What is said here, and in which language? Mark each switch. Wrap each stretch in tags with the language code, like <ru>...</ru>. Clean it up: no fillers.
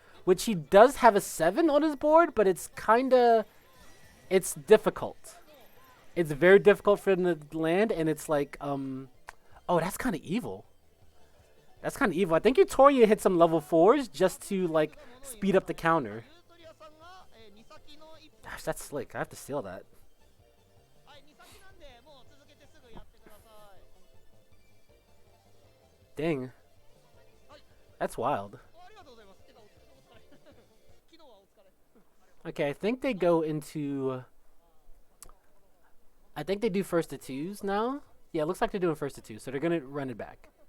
<en>Which he does have a 7 on his board, but it's it's difficult. It's very difficult for him to land, and it's like, oh, that's kind of evil. That's kind of evil. I think Utoria hit some level 4s just to, like, speed up the counter.</en> <ja>ユートリアさんが、2先の一歩</ja> <en>Gosh, that's slick. I have to steal that.</en> <ja>はい2先なんでもう続けてすぐやってください</ja> <en>Dang. That's wild.</en> <ja>ありがとうございますてかお疲れ昨日はお疲れ</ja> <en>Okay, I think they go into... I think they do first to 2s now. Yeah, it looks like they're doing first to 2, so they're going to run it back.</en>